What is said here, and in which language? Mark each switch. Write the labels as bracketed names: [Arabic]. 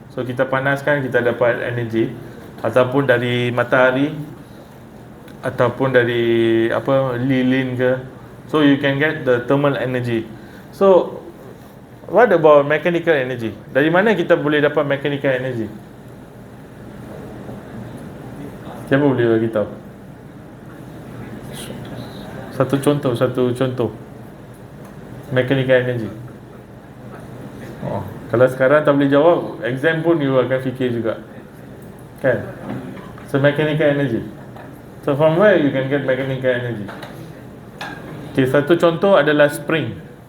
[Malay] So kita panaskan, kita dapat energy, ataupun dari matahari, ataupun dari lilin ke. [English] So you can get the thermal energy. So what about mechanical energy? [Malay] Dari mana kita boleh dapat mechanical energy? Siapa boleh bagi tahu? Satu contoh mechanical energy. Kalau sekarang tak boleh jawab, exam pun you akan fikir juga, kan? So mechanical energy. [English] So from where you can get mechanical energy? [Malay] Okay, satu contoh adalah spring.